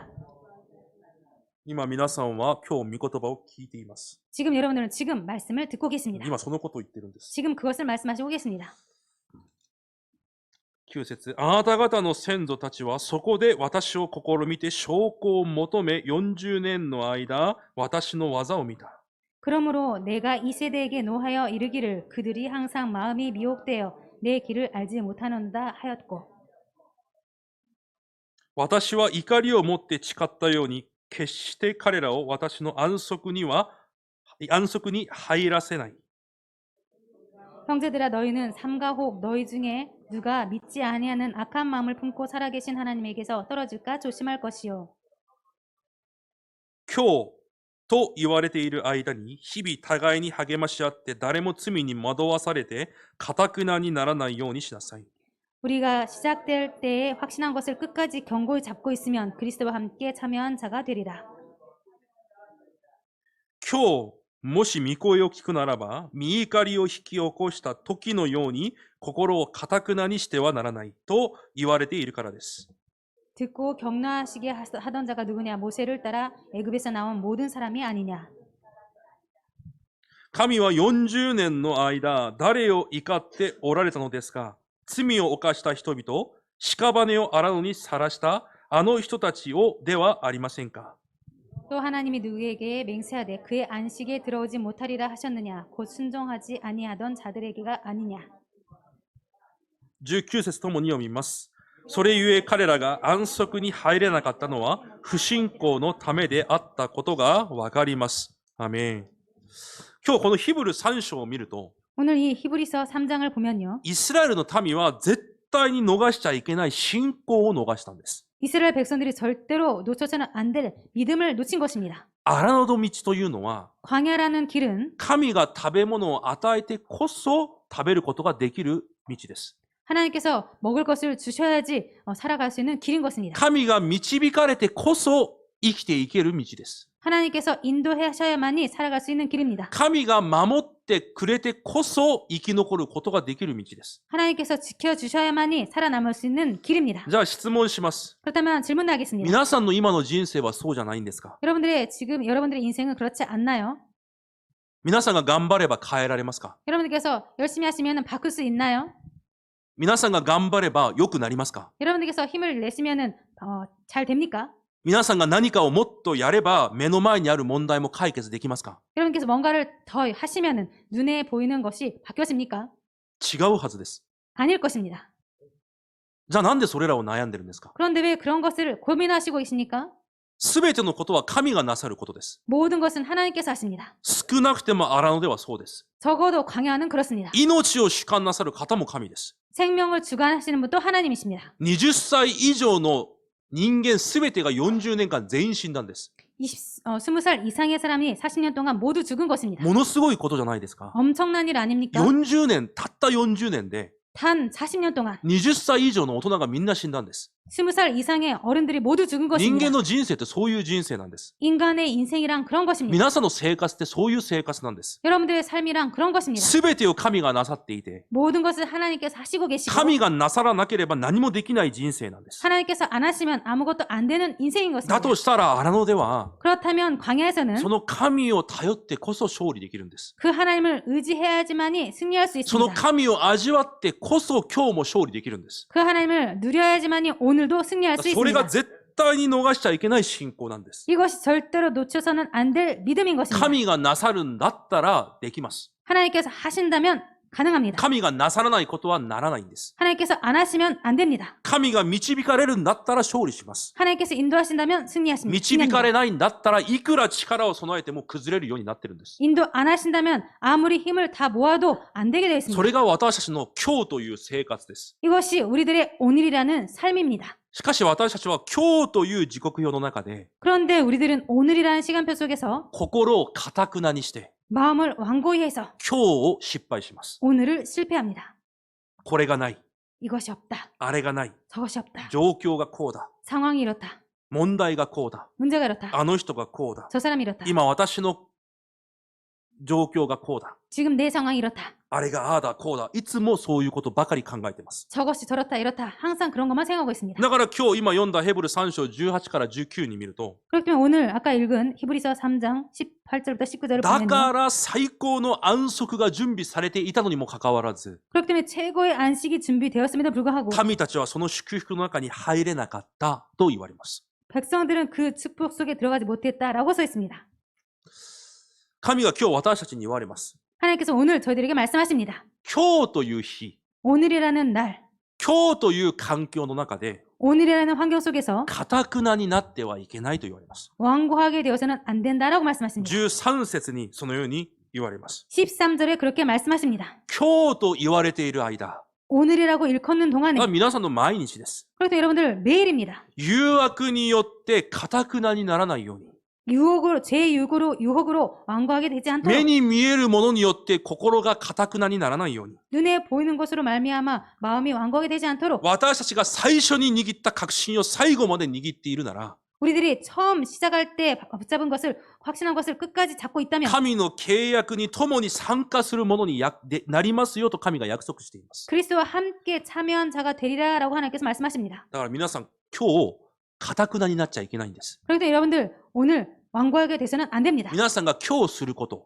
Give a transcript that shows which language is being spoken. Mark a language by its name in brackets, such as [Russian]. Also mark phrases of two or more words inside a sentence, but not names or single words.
[Japanese] 今皆さんは今日御言葉を聞いています。 [Korean] 지금 여러분들은 지금 말씀을 듣고 계십니다. [Japanese] 今そのことを言ってるんです。 [Korean] 지금 그것을 말씀하시고 계십니다. [Japanese] 9 節あなた方の先祖たちはそこで私を試みて証拠を求め40年の間私の技を見た。 [Korean] 그러므로 내가 이 세대에게 노하여 이르기를 그들이 항상 마음이 미혹되어 내 길을 알지 못하는다 하였고 [Japanese] 私は怒りを持って誓ったように、決して彼らを私の安息に入らせない。 [Korean] 형제들아 너희는 삼가 혹 너희 중에 누가 믿지 아니하는 악한 마음을 품고 살아계신 하나님에게서 떨어질까 조심할 것이요 [Japanese] 今日と言われている間に、日々互いに励まし合って、誰も罪に惑わされて、頑なにならないようにしなさい。 [Korean] 우리가 시작될 때에 확신한 것을 끝까지 견고히 잡고 있으면 그리스도와 함께 참여한 자가 되리라 [Japanese] 今日、もし御声を聞くならば、御怒りを引き起こした時のように、心を頑なにしてはならないと言われているからです。 [Korean] 듣고 격려하시게 하던 자가 누구냐 모세를 따라 애굽에서 나온 모든 사람이 아니냐 [Japanese] 神は40年の間、誰を怒っておられたのですか。罪を犯した人々、屍を荒野にさらしたあの人たちをではありませんか。 [Korean] 또 하나님이 누구에게 맹세하되 그의 안식에 들어오지 못하리라 하셨느냐 곧 순종하지 아니하던 자들에게가 아니냐 [Japanese] 19 節ともに読みます。それゆえ彼らが安息に入れなかったのは不信仰のためであったことがわかります。アメン。今日このヒブル3章を見ると、 [Korean] 오늘 이 히브리서 3장을 보면요 [Japanese] イスラエルの民は絶対に逃しちゃいけない信仰を逃したんです。 [Korean] 이스라엘 백성들이 절대로 놓쳐서는 안 될 믿음을 놓친 것입니다 [Japanese] 荒野の道というのは、 [Korean] 광야라는 길은 [Japanese] 神が食べ物を与えてこそ食べることができる道です。 [Korean] 하나님께서 먹을 것을 주셔야지 살아갈 수 있는 길인 것입니다 [Japanese] 神が導かれてこそ生きていける道です。 [Korean] 하나님께서 인도하셔야만이 살아갈 수 있는 길입니다 [Japanese] 神が守ってくれてこそ生き残ることができる道です。 [Korean] 하나님께서 지켜주셔야만이 살아남을 수 있는 길입니다 [Japanese] じゃあ質問します。 [Korean] 그렇다면 질문하겠습니다 [Japanese] 皆さんの今の人生はそうじゃないんですか。 [Korean] 여러분들의 인생은 그렇지 않나요? [Japanese] 皆さんが頑張れば変えられますか。 [Korean] 여러분들께서 열심히 하시면 바꿀 수 있나요? [Japanese] 皆さんが頑張れば良くなりますか。 [Korean] 여러분들께서 힘을 내시면 잘 됩니까? [Japanese] 皆さんが何かをもっとやれば目の前にある問題も解決できますか。 [Korean] 여러분께서 뭔가를 더 하시면 눈에 보이는 것이 바뀌어집니까? [Japanese] 違うはずです。 [Korean] 아닐 것입니다. [Japanese] じゃあなんでそれらを悩んでるんですか。 [Korean] 그런데 왜 그런 것을 고민하시고 계십니까? [Japanese] すべてのことは神がなさることです。 [Korean] 모든 것은 하나님께서 하십니다. [Japanese] 少なくても荒野ではそうです。 [Korean] 적어도 광야는 그렇습니다. [Japanese] 命を主管なさる方も神です。 [Korean] 생명을 주관하시는 분도 하나님이십니다. [Japanese] 20 歳以上の人間すべてが40年間全員死んだんです。 [Korean] 20살 이상의 사람이 40년 동안 모두 죽은 것입니다. [Japanese] ものすごいことじゃないですか。 [Korean] 엄청난 일 아닙니까? [Japanese] 40 年、たった40年で [Korean] 단 40년 동안 [Japanese] 20 歳以上の大人がみんな死んだんです。 [Korean] 20살 이상의 어른들이 모두 죽은 [Japanese] 人 [Korean] 것입니다. [Japanese] 間の人生ってそういう人生なんです。 [Korean] 인간의 인생이란 그런 것입니다. [Japanese] 皆さんの生活ってそういう生活なんです。 [Korean] 여러분들의 삶이란 그런 것입니다. [Japanese] すべてを神がなさっていて、 [Korean] 모든 것을 하나님께서 하시고 계시고 [Japanese] 神がなさらなければ何もできない人生なんです。 [Korean] 하나님께서 안 하시면 아무것도 안 되는 인생인 [Japanese] だ [Korean] 것입니다. [Japanese] としたら荒野では [Korean] 그렇다면 광야에서는 [Japanese] その神を頼ってこそ勝利できるんです。 [Korean] 그 하나님을 의지해야지만이 승리할 수 [Japanese] その [Korean] 있습니다. [Japanese] 神を味わってこそ今日も勝利できるんです。 [Korean] 그 하나님을 누려야지만이 오늘도 승리할 수 [Japanese] それが [Korean] 있습니다. [Japanese] 絶対に逃しちゃいけない信仰なんです。 [Korean] 이것이 절대로 놓쳐서는 안 될 믿음인 것입니다. [Japanese] 神がなさるんだったらできます。 [Korean] 하나님께서 하신다면 가능합니다. [Japanese] 神がなさらないことはならないんです。 [Korean] 하나님께서 안 하시면 안 됩니다. [Japanese] 神が導かれるんだったら勝利します。 [Korean] 하나님께서 인도하신다면 승리하십니다. [Japanese] 導かれないんだったらいくら力を備えても崩れるようになってるんです。 [Korean] 인도 안 하신다면 아무리 힘을 다 모아도 안 되게 되어 [Japanese] そ [Korean] 있습니다. [Japanese] れが私たちの今日という生活です。 [Korean] 이것이 우리들의 오늘이라는 삶입니다. [Japanese] しかし私たちは今日という時刻表の中で [Korean] 그런데 우리들은 오늘이라는 시간표 속에서 [Japanese] 心を堅くなにして [Korean] 마음을 완고히 해서 [Japanese] 今日を失敗します。 [Korean] 오늘을 실패합니다. [Japanese] これがない。 [Korean] 이것이 없다. [Japanese] あれがない。 [Korean] 저것이 없다. [Japanese] 状況がこうだ。 [Korean] 상황이 이렇다. [Japanese] 問題がこうだ。 [Korean] 문제가 이렇다. [Japanese] あの人がこうだ。 [Korean] 저 사람이 이렇다. [Japanese] 今私の状況がこうだ。 [Korean] 지금 내 상황이 이렇다. [Japanese] あれがああだこうだ。いつもそういうことばかり考えています。 [Korean] 저것이 저렇다 이렇다. 항상 그런 것만 생각하고 있습니다. [Japanese] だから今日今読んだヘブル3章18から19に見ると、 [Korean] 그렇기 때문에 오늘 아까 읽은 히브리서 3장 18절부터 19절을 [Japanese] だ [Korean] 보면 [Japanese] から最高の安息が準備されていたのにもかかわらず、 [Korean] 그렇기 때문에 최고의 안식이 준비되었음에도 불구하고 [Japanese] 民たちはその祝福の中に入れなかったと言われます。 [Korean] 백성들은 그 축복 속에 들어가지 못했다라고 써 있습니다. [Japanese] 神が今日私たちに言われます。 [Korean] 하나님께서 오늘 저희들에게 말씀하십니다. [Japanese] 今日という日、 [Korean] 오늘이라는 날, [Japanese] 今日という環境の中で、 [Korean] 오늘이라는 환경 속에서 [Japanese] かたくなになってはいけないと言われます。 [Korean] 완고하게 되어서는 안 된다라고 말씀하십니다. [Japanese] 13 節にそのように言われます。 [Korean] 13절에 그렇게 말씀하십니다. [Japanese] 今日と言われている間、 [Korean] 오늘이라고 일컫는 동안에 [Japanese] 皆さんの毎日です。 [Korean] 그렇다 여러분들 매일입니다. [Japanese] 誘惑によってかたくなにならないように。 [Korean] 유혹으로 완고하게 되지 [Japanese] 目 [Korean] 않도록 [Japanese] に見えるものによって心がかたくなにならないように。 [Korean] 눈에 보이는 것으로 말미암아 마음이 완고하게 되지 않도록 [Japanese] 私たちが最初に握った確信を最後まで握っているなら、 [Korean] 우리들이 처음 시작할 때 붙잡은 것을 확신한 것을 끝까지 잡고 있다면 [Japanese] 神の契約に共に参加するものになりますよと神が約束しています。 [Korean] 그리스도와 함께 참여한 자가 되리라라고 하나님께서 말씀하십니다. [Japanese] だから皆さん、今日、かたくなになっちゃいけないんです。 [Korean] 그런데 여러분들 오늘 완고하게 돼서는 안 됩니다. [Japanese] 皆さんが今日すること、